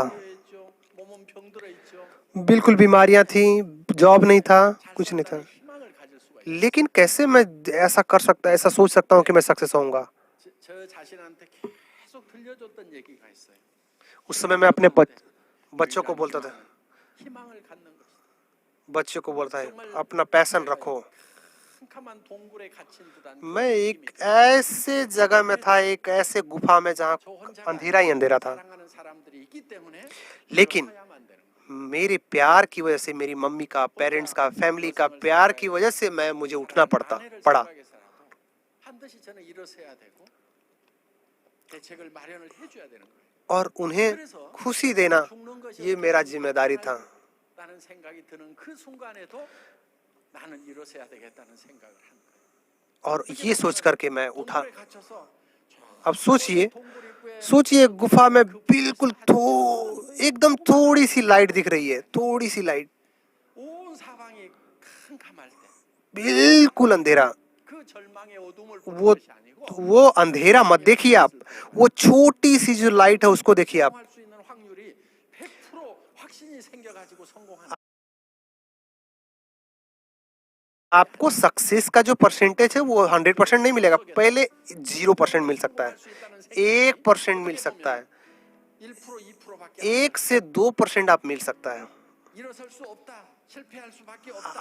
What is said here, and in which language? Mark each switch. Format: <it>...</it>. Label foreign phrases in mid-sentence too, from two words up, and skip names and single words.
<ko>있죠. 몸은 병들어 있죠.</ko> <hi>बिल्कुल बीमारियां थी, जॉब नहीं था, कुछ नहीं था।</hi> <ko>희망을 가질 수가 있어요.</ko> <hi>लेकिन कैसे मैं ऐसा कर सकता, ऐसा सोच सकता हूँ कि मैं सक्सेस होऊंगा?</hi> <ko>저 자신한테 계속 들려줬던 얘기가 있어요.</ko> <hi>उस समय मैं अपने बच्चों को बोलता था,</hi> <ko>희망을 갖는 것이다.</ko> <hi>बच्चों को बोलता है अपना पैशन रखो।</hi> <ko>캄캄한 동굴에 갇힌 듯한</ko> <hi>मैं एक ऐसे जगह में था, एक ऐसे गुफा में जहाँ</hi> <ko>저 혼자가</ko> <hi>अंधेरा ही अंधेरा था।</hi> <ko>사랑하는 사람들이 있기 때문에</ko> <hi>लेकिन</hi> <ko>일어서야만 되는 거예요.</ko> <hi>मेरे प्यार की वजह से, मेरी मम्मी का, पेरेंट्स का, फैमिली का प्यार की वजह से मुझे उठना पड़ा।</hi> <ko>생각해서라도 반드시 저는 일어서야 되고 대책을 마련을 해줘야 되는 거예요.</ko> <hi>और उन्हें खुशी देना ये मेरा जिम्मेदारी था।</hi> <ko>라는 생각이 드는 그 순간에도 나는 일어서야 되겠다는 생각을 한 거예요.</ko> <hi>और ये सोच करके मैं उठा।</hi> <ko>동굴에 갇혀서</ko> <hi>अब सोचिए,</hi> <ko>동굴 입구에</ko> <hi>सोचिए गुफा में बिल्कुल एकदम थोड़ी सी लाइट दिख रही है, थोड़ी सी लाइट,</hi> <ko>온 사방이 캄캄할 때</ko> <hi>बिल्कुल अंधेरा।</hi> <ko>그 절망의 어둠을</ko> <hi>वो</hi> <ko>보는 것이 아니고</ko> <hi>वो अंधेरा मत देखिए आप, वो छोटी सी जो लाइट है उसको देखिए आप।</hi> <ko>성공할 수 있는 확률이 100% 확신이 생겨가지고 성공하는</ko> <hi>आपको सक्सेस का जो परसेंटेज है वो 100% नहीं मिलेगा, पहले 0% मिल सकता है, 1% मिल सकता है,</hi> <ko>1% 2%밖에</ko> <hi>1 से 2% आप मिल सकता है।</hi> <ko>일어설 수 없다. 실패할 수밖에 없다.</ko>